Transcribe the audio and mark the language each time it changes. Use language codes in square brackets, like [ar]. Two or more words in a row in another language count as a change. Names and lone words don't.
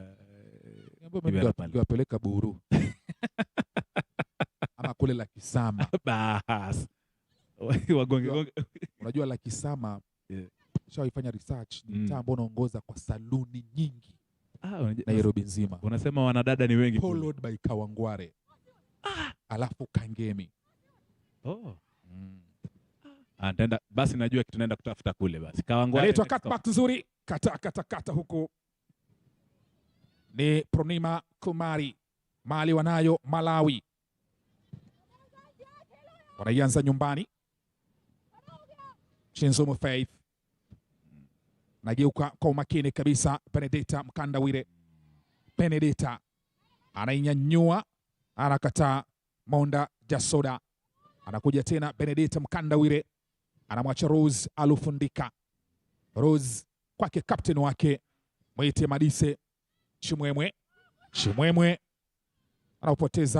[sw] wapeleka Buru. Ama kule la Kisama. Bas. Wagonge. Unajua la Kisama shawaifanya research ni mtaa ambao unaongoza kwa saluni nyingi. Nairobi nzima. Unasema wanadada ni wengi. [en] Followed by Kawangware. Alafu Kangemi. [sw] Basi najua kitu naenda kutafuta kule basi. Kawangware. Anaitwa cutback nzuri. Kata huko. Ni Pronima Kumari. Mali wanayo Malawi. Wanaianza nyumbani. Shinzo Faith. Nageuka kwa umakini kabisa. Benedetta Mkandawire. Benedetta anainyanyua, anakataa. Monda Jasoda anakuja tena. Benedetta Mkandawire anamwacha Rose Alufundika. Rose kwake captain wake mwite Madise Chimwemwe anaupoteza.